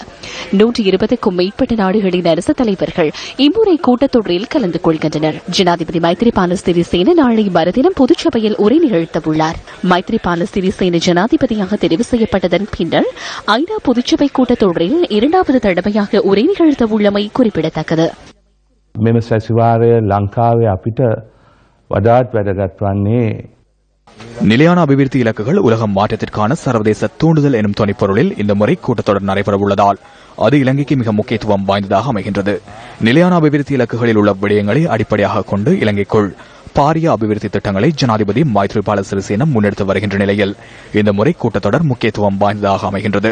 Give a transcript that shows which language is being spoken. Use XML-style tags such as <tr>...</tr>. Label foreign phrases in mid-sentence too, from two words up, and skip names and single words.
<ta>120க்கும் மேற்பட்ட நாடுகளின் அரசு தலைவர்கள் இம்முறை கூட்டத்தொடரில் கலந்து கொள்கின்றனர். ஜனாதிபதி மைத்ரிபால சிறிசேன நாளை மறுதினம் பொதுச்சபையில் உரை நிகழ்த்தவுள்ளார். மைத்ரிபால சிறிசேன ஜனாதிபதியாக தெரிவு செய்யப்பட்டதன் பின்னர் ஐநா பொதுச்சபை கூட்டத்தொடரில் 2வது தடவையாக உரை நிகழ்த்த உள்ளமை குறிப்பிடத்தக்கது.</ta> <si>මෙම සැසිවාරය ලංකාවේ අපිට වඩාත් වැදගත් වන්නේ</si> <ta>நிலையான அபிவிருத்தி இலக்குகள் உலகம் மாற்றத்திற்கான சர்வதேச தூண்டுதல் எனும் துணைப்பொருளில் இந்த முறை கூட்டத்தொடர் நடைபெற உள்ளதால் அது இலங்கைக்கு மிக முக்கியத்துவம் வாய்ந்ததாக அமைகின்றது. நிலையான அபிவிருத்தி இலக்குகளில் உள்ள விடயங்களை அடிப்படையாக கொண்டு இலங்கைக்குள் பாரிய அபிவிருத்தி திட்டங்களை ஜனாதிபதி மைத்ரிபால சிறிசேன முன்னெடுத்து வருகின்ற நிலையில் இந்த முறை கூட்டத்தொடர் முக்கியத்துவம் வாய்ந்ததாக அமைகின்றது.</ta>